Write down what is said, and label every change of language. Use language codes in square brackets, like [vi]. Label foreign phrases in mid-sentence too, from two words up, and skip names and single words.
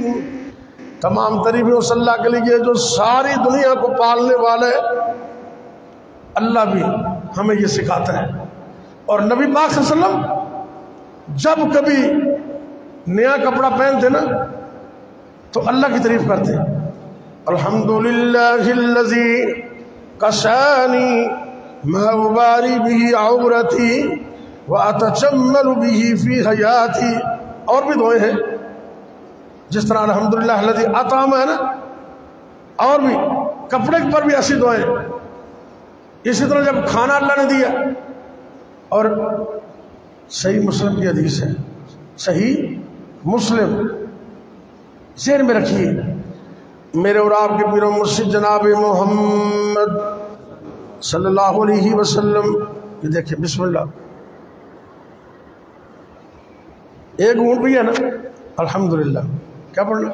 [ur] تمام تعریفیں اس اللہ کے لیے جو ساری دنیا کو پالنے والا ہے۔ اللہ بھی ہمیں یہ سکھاتا ہے۔ اور نبی پاک [ar] صلی اللہ علیہ وسلم [ur] جب کبھی نیا کپڑا پہنتے نا تو اللہ کی تعریف کرتے ہیں [ar] الحمدللہ الذی کسانی ما اباری به عورتی واتجمل به فی حیاتی۔ [ur] اور بھی دعائیں ہیں جس طرح [ar] الحمدللہ الذی اطعم [ur] ہے نا، اور بھی کپڑے پر بھی ایسی دعائیں۔ اسی طرح جب کھانا اللہ نے دیا، اور صحیح مسلم کی حدیث ہے، صحیح مسلم، ذہن میں رکھیے، میرے اور آپ کے پیر و مرشد جناب محمد [ar] صلی اللہ علیہ وسلم، [ur] یہ دیکھیں [ar] بسم اللہ، [ur] ایک گھونٹ بھی ہے نا الحمدللہ، کیا پڑھنا؟